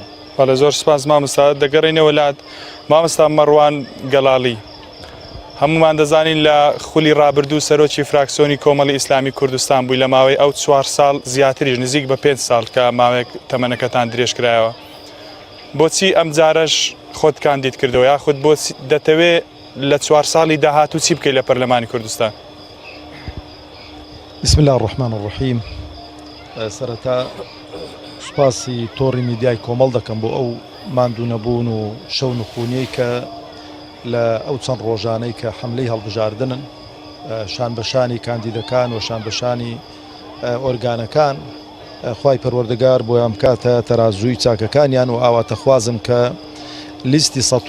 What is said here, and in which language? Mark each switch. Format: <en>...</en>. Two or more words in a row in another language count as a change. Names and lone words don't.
<ckb>بەڵێ زۆر سپاس مامۆستا دەگەڕێنەوە لات مامۆستا مەڕوان گەڵاڵی هەمومان دەزانین لە خولی ڕابردوو سەرۆکی فراکسیۆنی کۆمەڵی ئیسلامی کوردستان بووی لە ماوەی ئەو 4 ساڵ زیاتریش نزیک بە 5 ساڵ کە ماوەیەک تەمەنەکەتان درێژکرایەوە بۆچی ئەم جارەش خۆت کاندید کردەوە یاخود بۆ دەتەوێت لە 4 ساڵی داهاتوو چی بکەیت لە پەرلەمانی کوردستان؟</ckb> <ar>بسم الله الرحمن الرحیم</ar> <ckb>سەرەتا سوپاسی تۆڕی میدیای کۆمەڵ دەکەم بۆ ئەو ماندوو نەبوون و شەو نخونیەی کە لە ئەو چەند ڕۆژانەی کە حملەی هەڵبژاردنن شان بەشانی کاندیدەکان و شان بەشانی ئۆرگانەکان خوای پەروەردگار بۆیان بکاتە تەرازووی چاکەکانیان و ئاواتە خوازم کە لیستی</ckb>